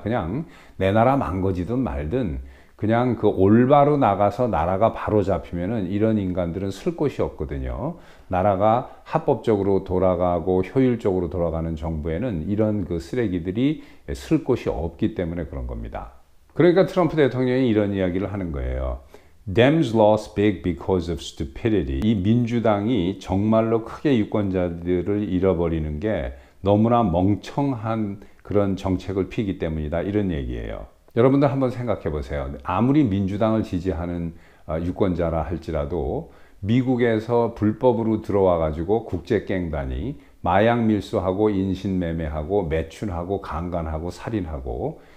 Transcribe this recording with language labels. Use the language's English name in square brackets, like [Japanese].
[Korean] 그냥 내 나라 망가지든 말든 그냥 그 올바로 나가서 나라가 바로 잡히면은 이런 인간들은 쓸 곳이 없거든요. 나라가 합법적으로 돌아가고 효율적으로 돌아가는 정부에는 이런 그 쓰레기들이 쓸 곳이 없기 때문에 그런 겁니다. 그러니까 트럼프 대통령이 이런 이야기를 하는 거예요. [English] Dems lost big because of stupidity. [Korean] 이 민주당이 정말로 크게 유권자들을 잃어버리는 게 너무나 멍청한 그런 정책을 피기 때문이다. 이런 얘기예요. 여러분들 한번 생각해 보세요. 아무리 민주당을 지지하는 유권자라 할지라도 미국에서 불법으로 들어와 가지고 국제 갱단이 마약 밀수하고 인신매매하고 매춘하고 강간하고 살인하고